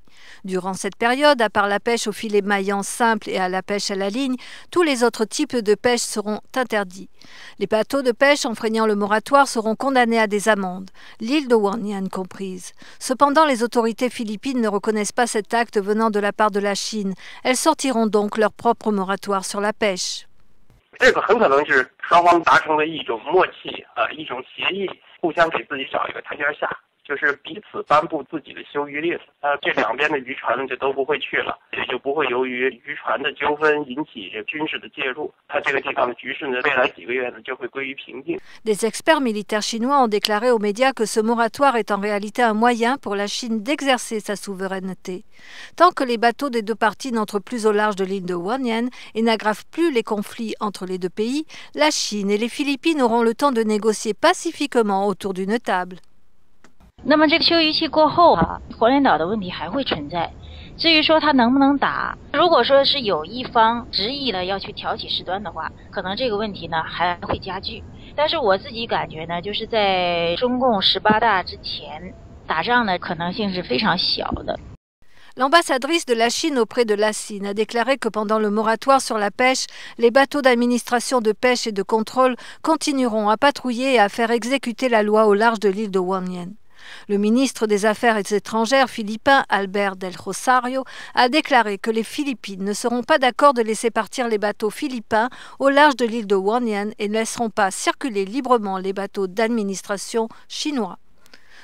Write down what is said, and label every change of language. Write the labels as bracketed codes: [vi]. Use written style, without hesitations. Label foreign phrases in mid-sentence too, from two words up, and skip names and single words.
[fr] Durant cette période, à part la pêche au filet maillant simple et à la pêche à la ligne, tous les autres types de pêche seront interdits. Les bateaux de pêche enfreignant le moratoire seront condamnés à des amendes, l'île de Huangyan comprise. Cependant, les autorités philippines ne reconnaissent pas cet acte venant de la part de la Chine. Elles sortiront donc leur propre moratoire sur la pêche. [zh] 这个很可能是双方达成的一种默契一种协议，互相给自己找一个台阶下。就是彼此颁布自己的休渔令，这两边的渔船就都不会去了，也就不会由于渔船的纠纷引起军事的介入。它这个地方的局势呢，未来几个月呢就会归于平静。 [fr] Des experts militaires chinois ont déclaré aux médias que ce moratoire est en réalité un moyen pour la Chine d'exercer sa souveraineté. Tant que les bateaux des deux parties n'entrent plus au large de l'île de Huangyan et n'aggravent plus les conflits entre les deux pays, la Chine et les Philippines auront le temps de négocier pacifiquement autour d'une table. [zh] 那么这个休渔期过后黄连岛的问题还会存在。至于说它能不能打，如果说是有一方执意了要去挑起事端的话，可能这个问题呢还会加剧。但是我自己感觉呢，就是在中共18大之前打仗的可能性是非常小的。 [fr] L'ambassadrice de la Chine auprès de l'ASIN a déclaré que pendant le moratoire sur la pêche, les bateaux d'administration de pêche et de contrôle continueront à patrouiller et à faire exécuter la loi au large de l'île de Huangyan. Le ministre des Affaires étrangères philippin, Albert Del Rosario, a déclaré que les Philippines ne seront pas d'accord de laisser partir les bateaux philippins au large de l'île de Huangyan et ne laisseront pas circuler librement les bateaux d'administration chinois.